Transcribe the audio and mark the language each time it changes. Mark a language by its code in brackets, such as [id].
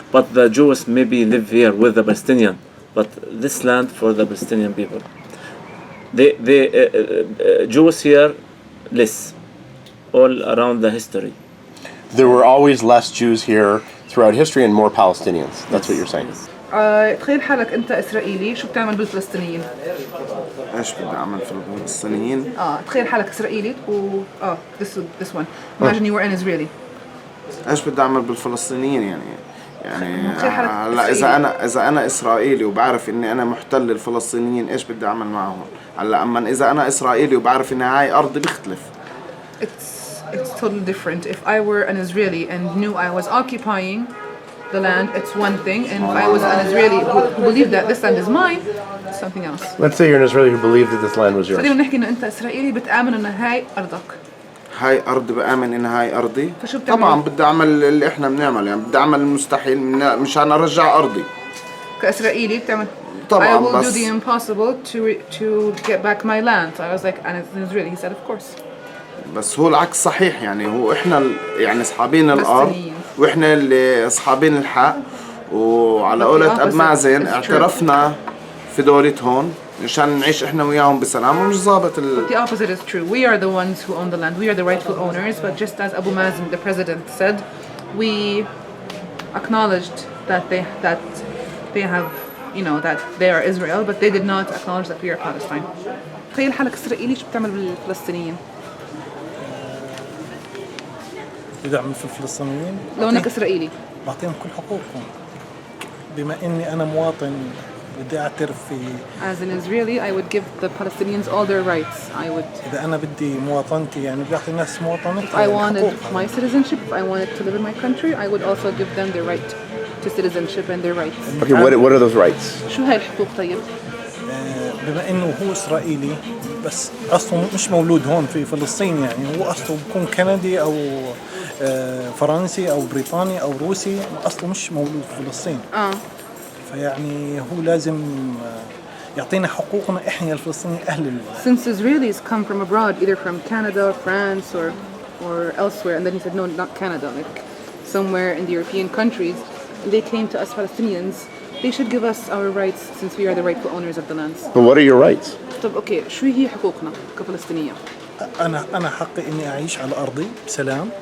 [en] But the Jews maybe live here with the Palestinian, but this land for the Palestinian people. The Jews here less, all around the history. There were always less Jews here throughout history and more Palestinians. That's what you're saying. [ar] تخيل حالك انت اسرائيلي، شو بتعمل بالفلسطينيين؟ ايش بدي اعمل في الفلسطينيين؟ تخيل حالك اسرائيلي [en] this one. Imagine you were an Israeli. [ar] ايش بدي اعمل بالفلسطينيين يعني تخيل حالك هلا اذا انا اسرائيلي وبعرف اني انا محتل الفلسطينيين، ايش بدي اعمل معهم؟ هلا اما اذا انا اسرائيلي وبعرف ان هاي ارضي بيختلف. [en] It's totally different. If I were an Israeli and knew I was occupying the land, it's one thing, and if I was an Israeli who believed that this land is mine, it's something else. Let's say you're an Israeli who believed that this land was yours. [ar] فديما نحكي انه انت اسرائيلي بتآمن ان هاي ارضك. هاي ارضي، بآمن ان هاي ارضي. فشو بتعمل؟ طبعا بدي اعمل اللي احنا بنعمل، يعني بدي اعمل المستحيل مشان ارجع ارضي. كاسرائيلي بتعمل طبعا [en] I will [ar] بس [en] do the impossible to get back my land. So I was like, and as an Israeli, he said, of course. [ar] بس هو العكس صحيح، يعني هو احنا يعني اصحابين الارض فلسطينيين. واحنا اللي اصحابين الحق، وعلى قولة اب مازن اعترفنا في دولتهم مشان نعيش احنا وياهم بسلام، ومش ظابط [en] But the opposite is true. We are the ones who own the land. We are the rightful owners. But just as Abu Mazen, the president, said, we acknowledged that they have, you know, that they are Israel, but they did not acknowledge that we are Palestine. [ar] تخيل حالك إسرائيلي شو بتعمل بالفلسطينيين؟ بدعم في الفلسطينيين لو انك اسرائيلي بعطيهم كل حقوقهم، بما اني انا مواطن بدي اعترف في. [en] As an Israeli, I would give the Palestinians all their rights. I would. [ar] اذا انا بدي مواطنتي، يعني بعطي الناس مواطنتها. [en] If I wanted my citizenship, if I wanted to live in my country, I would also give them their right to citizenship and their rights. Okay, what are those rights? [ar] شو هاي الحقوق طيب؟ بما انه هو اسرائيلي بس اصله مش مولود هون في فلسطين، يعني هو اصله بكون كندي او فرنسي او بريطاني او روسي، اصله مش مولود في فلسطين. فيعني هو لازم يعطينا حقوقنا احنا الفلسطينيين اهل. [en] Since Israelis come from abroad, either from Canada, France, or elsewhere, and then he said no, not Canada, like somewhere in the European countries, they came to us Palestinians. They should give us our rights since we are the rightful owners of the lands. But what are your rights? [ar] طب اوكي شو هي حقوقنا كفلسطينية؟ انا حقي اني اعيش على ارضي بسلام.